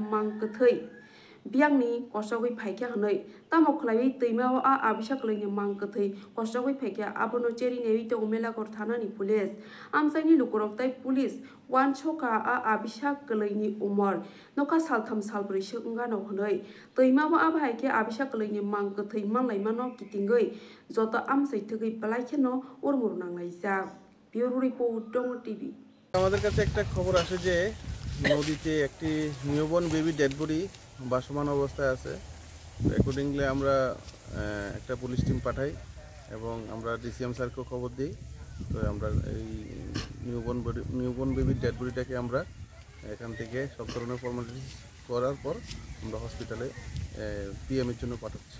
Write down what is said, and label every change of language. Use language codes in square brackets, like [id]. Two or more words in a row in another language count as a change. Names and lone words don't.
[trp] mangkathai biangni kosogoi phaikya hanai tamo khlaiwi teimao a abisa kalaini mangkathai kosogoi phaikya abono cheri newi to melagor thanani police amsaini lukorok tai police wan choka a abisa kalaini umor noka saltham salbroi sungano hanai teimao a bhaike abisa kalaini mangkathai manlaimano kitingoi joto amsai thugoi palaikeno urmur nanglaisa [en] bureau report [trp] Dongo TV [bn] আমাদের কাছে একটা খবর আসে যে নদীতে একটি [en] newborn baby dead body [bn] ভাসমান অবস্থায় আছে অ্যাকর্ডিংলি আমরা একটা [en] police team [bn] পাঠাই এবং আমরা ডিসিএম স্যারকে খবর দিই তো আমরা এই [en] newborn baby dead bodyটাকে [bn] আমরা এখান থেকে সব ধরনের ফর্মালিটিস করার পর আমরা হসপিটালে পিএম এর জন্য পাঠাচ্ছি